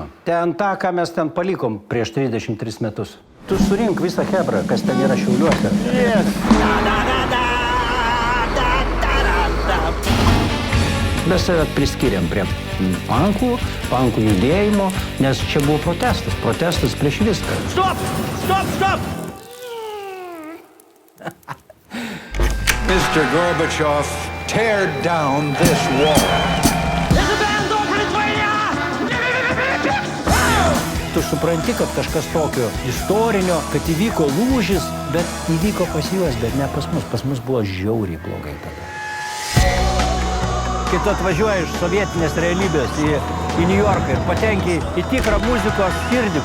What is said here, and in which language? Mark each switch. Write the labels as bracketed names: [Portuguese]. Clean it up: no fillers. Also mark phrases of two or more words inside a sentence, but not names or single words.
[Lithuanian] Ten tą, ką mes ten palikom prieš 33 metus. Tu surink visą hebrą, kas ten yra Šiauliuose. [English] Yes. [Lithuanian] Mes save priskiriam prie pankų judėjimo, nes čia buvo protestas prieš viską. [English] Stop! Mr. Gorbachev, tear down this wall. [Lithuanian] Tu supranti, kad kažkas tokio istorinio, kad įvyko lūžis, bet įvyko pas juos, bet ne pas mus. Pas mus buvo žiauriai blogai tada. Kai tu atvažiuoji iš sovietinės realybės į New Yorką ir patenki į tikrą muzikos širdį.